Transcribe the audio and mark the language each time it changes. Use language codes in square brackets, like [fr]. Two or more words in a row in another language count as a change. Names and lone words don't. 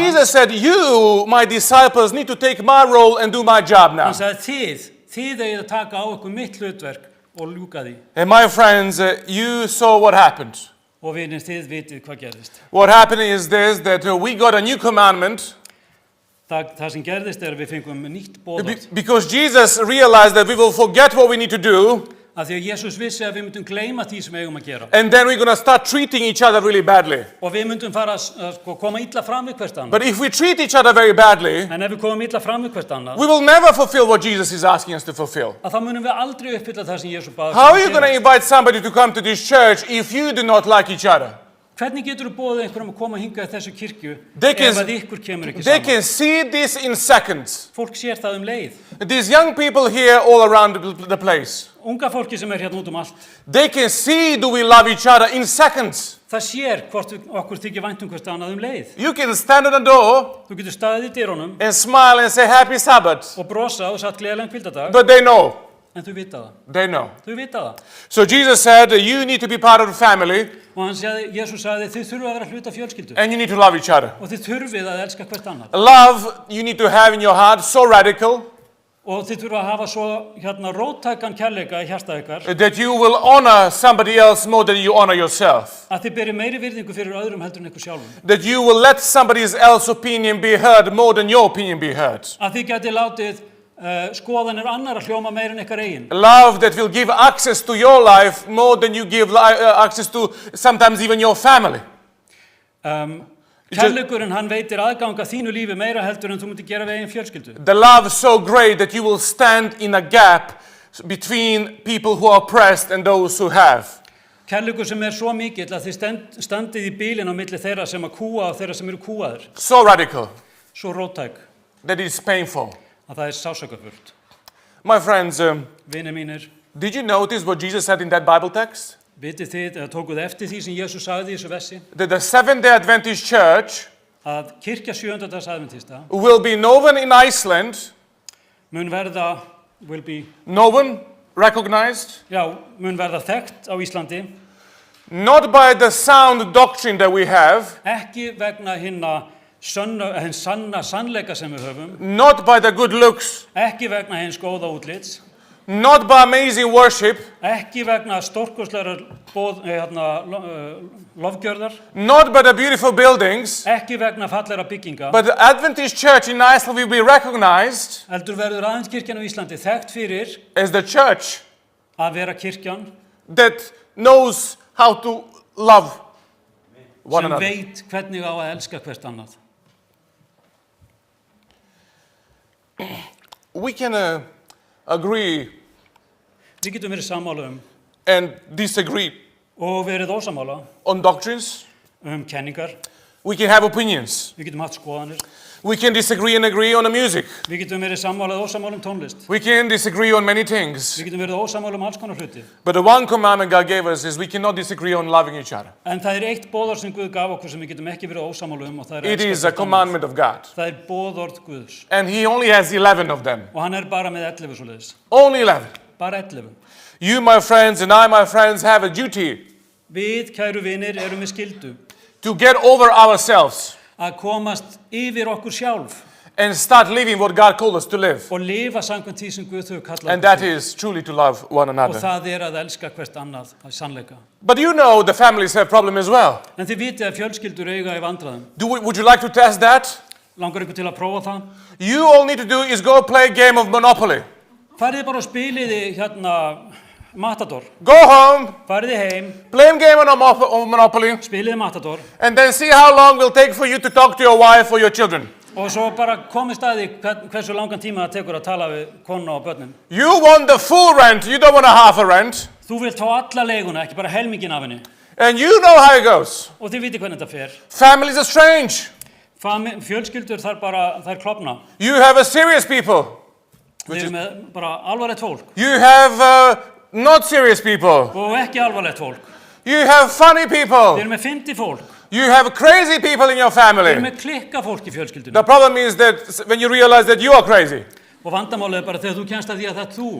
[en] Jesus said, you, my disciples, need to take my role and do my job now. [is] Hann sagði þið eigið að taka á okkur mitt hlutverk og ljúka því. [en] And my friends, you saw what happened. [is] Og vinir, þið vitið hvað gerðist. [en] What happened is this, that we got a new commandment [is] Það sem gerðist við fengum nýtt boðorð. [en] because Jesus realized that we will forget what we need to do. [is] Af því að Jesús vissi að við myndum gleyma því sem við eigum að gera. [en] And then we're going to start treating each other really badly. [is] Og við myndum fara að koma illa fram við hvert annað. [en] But if we treat each other very badly, [is] En ef við komum illa fram við hvert annað, [en] we will never fulfill what Jesus is asking us to fulfill. [is] að þá munum við aldrei uppfylla það sem Jesús bað [en] How are [is] okkur [en] you [is] að [en] going to [is] gera. [en] invite somebody to come to this church if you do not like each other? [is] Hvernig getur þú boðið einhverjum að koma hingað í þessu kirkju [en] They can- [is] ef að ykkur kemur ekki [en] They [is] saman? [en] can see this in seconds. [is] Fólk sér það leið. [en] These young people here all around the place, [is] Unga fólki sem hérna út allt, [en] they can see do we love each other in seconds. [is] það sér hvort okkur þykir vænt hvert annað leið. [en] You can stand at the door [is] Þú getur staðið í dyrunum [en] and smile and say happy Sabbath. [is] og brosa og sagt gleðilegan hvíldardag, [en] But they know. [is] en þú vita það. [en] They know. [is] Þú vita það. [en] So Jesus said you need to be part of the family [is] Og Jesús sagði, þið þurfið að vera hluta fjölskyldu [en] and you need to love each other. [is] og þið þurfið að elska hvert annað. [en] Love you need to have in your heart so radical [is] Og þið þurfið að hafa svo róttækan kærleika í hjarta ykkar [en] that you will honor somebody else more than you honor yourself. [is] að þið beri meiri virðingu fyrir öðrum heldur en ykkur sjálfum. [en] That you will let somebody else's opinion be heard more than your opinion be heard. [is] Að þið geti látið skoðanir annara hljóma meir en ykkar eigin. [en] Love that will give access to your life more than you give access to sometimes even your family. [is] Kærleikurinn hann veitir aðgang að þínu lífi meira heldur en þú myndir gera við eigin fjölskyldu. [en] The love so great that you will stand in a gap between people who are oppressed and those who have. [is] Kærleikur sem svo mikill að þið standið í bílinn á milli þeirra sem að kúa og þeirra sem eru kúaðir. [en] So radical [is] Svo róttæk [en] that it's painful. [is] að það sásökafullt. [en] My friends, [is] Vinir mínir, [en] did you notice what Jesus said in that Bible text? [is] vitið þið, eða tókuð eftir því sem Jesús sagði í þessu vessi, [en] That the Seventh-day Adventist Church [is] að kirkja sjöundadags aðventista [en] will be known in Iceland, [is] mun verða, [en] known, recognized, [is] mun verða þekkt á Íslandi, [en] not by the sound doctrine that we have, [is] ekki vegna hinn sanna sannleika sem við höfum, [en] not by the good looks, [is] ekki vegna hins góða útlits, [en] not by amazing worship, [is] ekki vegna stórkostlegar lofgjörðar, [en] not by the beautiful buildings, [is] ekki vegna fallegra bygginga, [en] but the Adventist Church in Iceland will be recognized [is] heldur verður aðeins kirkjan á Íslandi þekkt fyrir [en] as the church [is] að vera kirkjan [en] that knows how to love one [is] sem [en] another. [is] veit hvernig á að elska hvert annað. [en] We can agree [is] Við getum verið sammála [en] and disagree [is] og verið ósammála [en] on doctrines. [is] kenningar, [en] We can have opinions. [is] við getum haft skoðanir, [en] We can disagree and agree on the music. [is] við getum verið sammála eða ósammála tónlist, [en] We can disagree on many things. [is] við getum verið ósammála alls konar hluti. [en] But the one commandment God gave us is we cannot disagree on loving each other. [is] En það eitt boðorð sem Guð gaf okkur sem við getum ekki verið ósammála og það [en] It [is] elska [en] is a [is] hvert annað. [en] commandment of God. [is] Það boðorð Guðs [en] And He only has 11 of them. [is] og hann bara með 11 svoleiðis, [en] Only 11. [is] bara 11. [en] You, my friends, and I, my friends, have a duty [is] Við, kæru vinir, erum við skyldu [en] to get over ourselves [is] að komast yfir okkur sjálf [en] and start living what God called us to live. [is] og lifa samkvæmt því sem Guð hefur kallað [en] And [is] okkur [en] that [is] til. [en] is truly to love one [is] Og [en] another. [is] það að elska hvert annað að sannleika. [en] But you know the families have problem as well. [is] En þið vitið að fjölskyldur eiga í vandræðum. [en] Would you like to test that? [is] Langar ykkur til að prófa það? [en] You all need to do is go play a game of Monopoly. [is] Farið bara og spiliði Matador. [en] Go home, [is] Farið heim, [en] play a game of Monopoly, [is] spiliði Matador [en] and then see how long it will take for you to talk to your wife or your children. [is] og svo bara komist að því hversu langan tíma það tekur að tala við konu og börnin. [en] You want the full rent, you don't want a half a rent. [is] Þú vilt fá alla leiguna, ekki bara helmingin af henni. [en] And you know how it goes. [is] Og þið vitið hvernig þetta fer. [en] Families are strange. [is] Fjölskyldur þær klofna. [en] You have a serious people. [is] Þið eru með bara alvarlegt fólk [en] You have not serious people. [is] og ekki alvarlegt fólk. [en] You have funny [is] Þið [en] people. [is] eru með fyndi fólk. [en] You have crazy people in your [is] Þið eru [en] family. [is] með klikka fólk í fjölskyldunni. [en] The problem is that when you realize that you are crazy. [is] Og vandamálið bara þegar þú kemst að því að það þú.